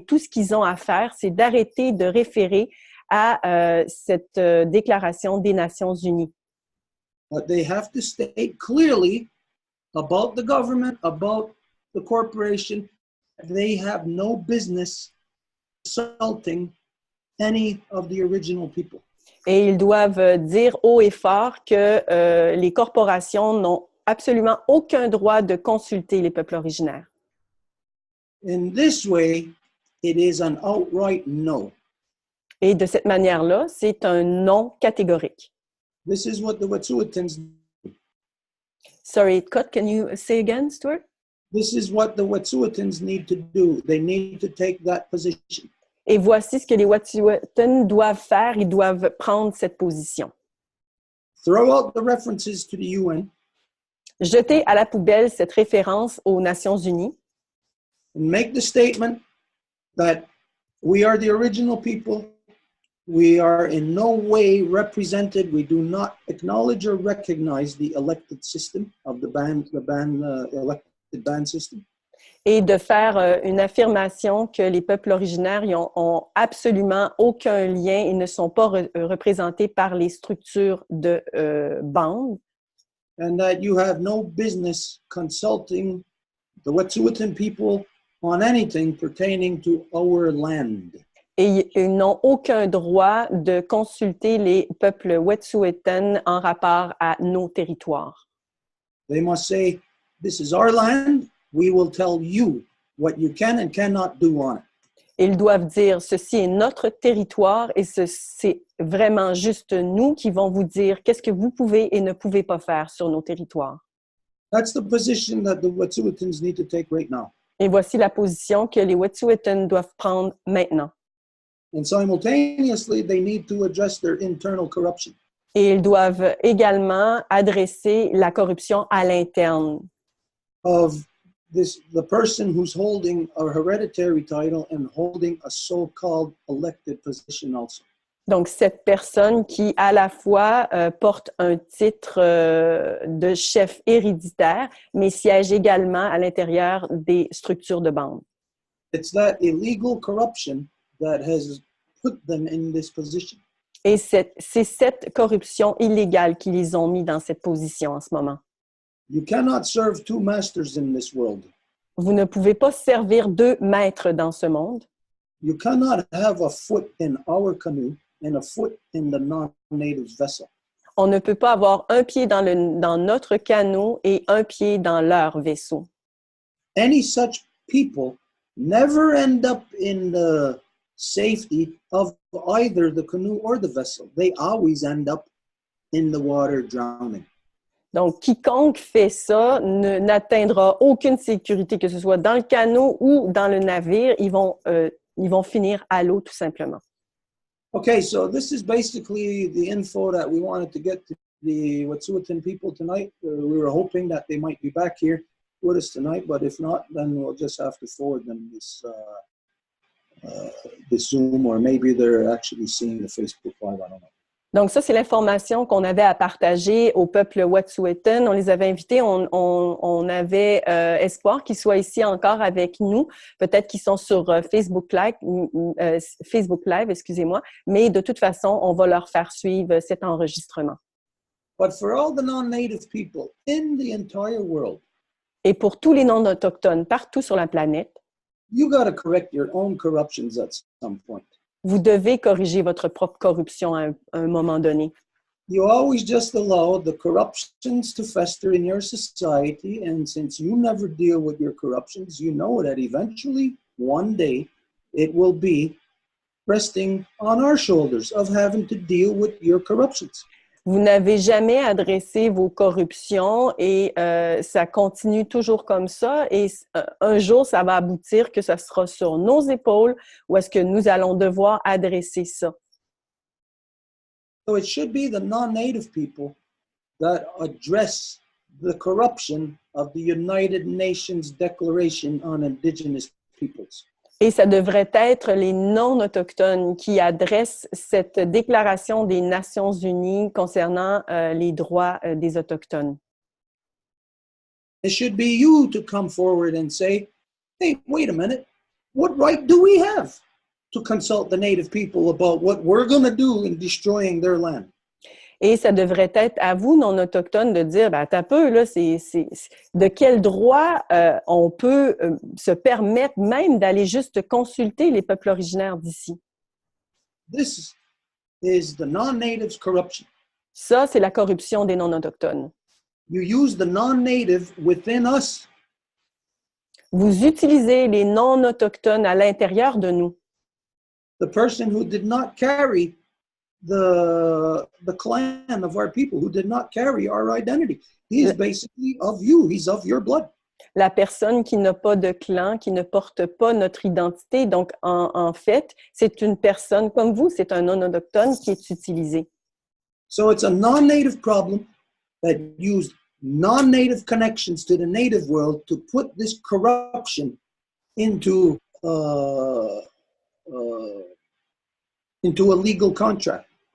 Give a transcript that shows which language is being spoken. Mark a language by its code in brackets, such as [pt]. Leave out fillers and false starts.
[fr] Et tout ce qu'ils ont à faire, c'est d'arrêter de référer à cette déclaration des Nations Unies. [en] But they have to state clearly about the government, about the corporation. They have no business insulting any of the original people. [fr] Et ils doivent dire haut et fort que les corporations n'ont absolument aucun droit de consulter les peuples originaires. [en] In this way, it is an outright no. [fr] Et de cette manière-là, c'est un non catégorique. [en] This is what the Wet'suwet'ens do. Sorry, cut. Can you say again, Stuart? This is what the Wet'suwet'ens need to do. They need to take that position. [fr] Et voici ce que les Wet'suwet'en doivent faire. Ils doivent prendre cette position. [en] Throw out the references to the UN. [fr] Jeter à la poubelle cette référence aux Nations Unies. [en] And make the statement that we are the original people. We are in no way represented. We do not acknowledge or recognize the elected system of the elected band system. [fr] Et de faire une affirmation que les peuples originaires ont absolument aucun lien et ne sont pas représentés par les structures de bande. [en] And that you have no business consulting the Wet'suwet'en people on anything pertaining to our land. [fr] Et ils n'ont aucun droit de consulter les peuples Wet'suwet'en en rapport à nos territoires. [en] They must say, this is our land. We will tell you what you can and cannot do on it. [fr] Ils doivent dire, ceci est notre territoire et c'est vraiment juste nous qui vont vous dire qu'est-ce que vous pouvez et ne pouvez pas faire sur nos territoires. [en] That's the position that the Wet'suwet'ens need to take right now. [fr] Et voici la position que les Wet'suwet'en doivent prendre maintenant. [en] And simultaneously, they need to address their internal corruption. [fr] Et ils doivent également adresser la corruption à l'interne. [en] Of the person who's holding a hereditary title and holding a so-called elected position also. [fr] Donc, cette personne qui, à la fois, porte un titre de chef héréditaire, mais siège également à l'intérieur des structures de bande. [en] It's that illegal corruption that has put them in this position. [fr] Et c'est cette corruption illégale qui les ont mis dans cette position en ce moment. [en] You cannot serve two masters in this world. [fr] Vous ne pouvez pas servir deux maîtres dans ce monde. [en] You cannot have a foot in our canoe and a foot in the non-native's vessel. [fr] On ne peut pas avoir un pied dans notre canot et un pied dans leur vaisseau. [en] Any such people never end up in the safety of either the canoe or the vessel. They always end up in the water drowning. [fr] Donc, quiconque fait ça n'atteindra aucune sécurité, que ce soit dans le canot ou dans le navire. Ils vont finir à l'eau, tout simplement. [en] Okay, so this is basically the info that we wanted to get to the Wet'suwet'en people tonight. We were hoping that they might be back here with us tonight, but if not, then we'll just have to forward them this Zoom, or maybe they're actually seeing the Facebook Live, I don't know. [fr] Donc, ça, c'est l'information qu'on avait à partager au peuple Wet'suwet'en. On les avait invités, on avait espoir qu'ils soient ici encore avec nous. Peut-être qu'ils sont sur Facebook Live, excusez-moi. Mais de toute façon, on va leur faire suivre cet enregistrement. [en] But for all the non-native people in the entire world, [fr] et pour tous les non-autochtones partout sur la planète, [en] you got to correct your own corruptions at some point. [fr] Vous devez corriger votre propre corruption à un moment donné. [en] You always just allow the corruptions to fester in your society, and since you never deal with your corruptions, you know that eventually, one day, it will be resting on our shoulders of having to deal with your corruptions. [fr] Vous n'avez jamais adressé vos corruptions et ça continue toujours comme ça. Et un jour, ça va aboutir que ça sera sur nos épaules ou est-ce que nous allons devoir adresser ça. [en] So it should be the non-native people that address the corruption of the United Nations Declaration on Indigenous Peoples. [fr] Et ça devrait être les non-autochtones qui adressent cette déclaration des Nations unies concernant les droits des Autochtones. [en] It should be you to come forward and say, hey, wait a minute, what right do we have to consult the Native people about what we're going to do in destroying their land? [fr] Et ça devrait être à vous, non-autochtones, de dire, ben, attends un peu, là, de quel droit on peut se permettre même d'aller juste consulter les peuples originaires d'ici. [en] This is the non-natives' corruption. [fr] Ça, c'est la corruption des non-autochtones. [en] You use the non-native within us. [fr] Vous utilisez les non-autochtones à l'intérieur de nous. [en] The person who did not carry the clan of our people, who did not carry our identity. He is basically of you. He's of your blood. [fr] La personne qui n'a pas de clan, qui ne porte pas notre identité. Donc, en fait, c'est une personne comme vous, c'est un non-autochtone qui est utilisé. [en] So it's a non-native problem that used non-native connections to the native world to put this corruption into a legal contract.